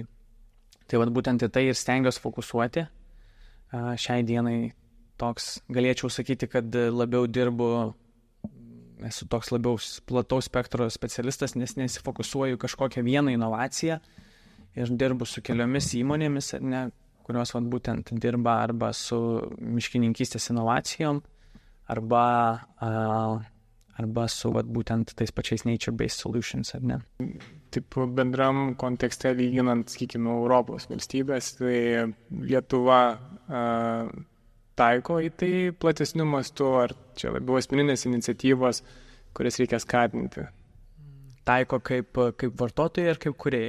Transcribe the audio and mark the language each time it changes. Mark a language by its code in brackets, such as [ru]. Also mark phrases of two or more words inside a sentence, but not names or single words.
[lt] Tai vat būtent į tai ir stengiuosi fokusuoti. Šiai dienai toks, galėčiau sakyti, kad esu toks labiau plataus spektro specialistas, nes nesifokusuoju kažkokią vieną inovaciją ir dirbu su keliomis įmonėmis, ne, kurios vat būtent dirba arba su miškininkystės inovacijom, arba su vat būtent tais pačiais [en] nature-based solutions, [lt] ar ne. Taip bendram kontekste lyginant, sakykime, Europos valstybės, tai Lietuva taiko į tai platesniu mastu, ar čia labiau asmeninės iniciatyvos, kurias reikia skatinti? Taiko kaip vartotojai ar kaip kūrėjai?